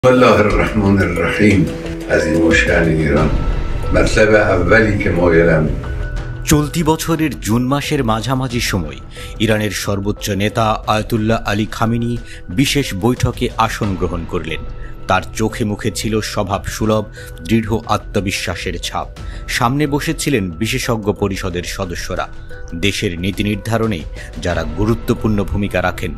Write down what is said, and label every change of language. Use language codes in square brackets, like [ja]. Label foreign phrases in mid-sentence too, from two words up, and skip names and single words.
[ar] بسم الله الرحمن الرحیم [fa] عظیم الشأن ایران مطلب اولی که مایلم [bn] চলতি বছরের জুন মাসের মাঝামাঝি সময় ইরানের সর্বোচ্চ নেতা আয়াতুল্লাহ আলী খামেনি বিশেষ বৈঠকে আসন গ্রহণ করলেন। তার চোখে মুখে ছিল স্বভাব সুলভ দৃঢ় আত্মবিশ্বাসের ছাপ। সামনে বসেছিলেন বিশেষজ্ঞ পরিষদের সদস্যরা, দেশের নীতি নির্ধারণে যারা গুরুত্বপূর্ণ ভূমিকা রাখেন।